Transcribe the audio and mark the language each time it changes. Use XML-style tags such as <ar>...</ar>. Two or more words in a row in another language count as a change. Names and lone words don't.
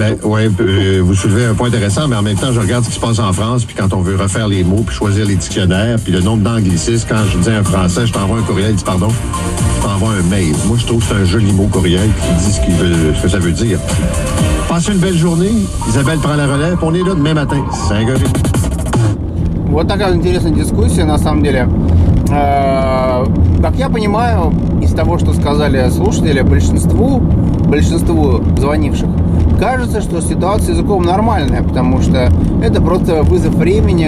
<fr>Ben, oui, vous soulevez un point intéressant, mais en même temps, je regarde ce qui se passe en France, puis quand on veut refaire les mots, puis choisir les dictionnaires, puis le nombre d'anglicismes, quand je dis un français, je t'envoie un courriel, il dit pardon, je t'envoie un mail. Moi, je trouve que c'est un joli mot courriel qui dit ce que ça veut dire. Passez une belle journée. Isabelle prend la relève, on est là demain matin. C'est un gars.</fr> <ru>Вот такая интересная дискуссия, на самом деле. Как я понимаю, из того, что сказали слушатели, большинству звонивших, кажется, что ситуация с языком нормальная, потому что это просто вызов времени.</ru>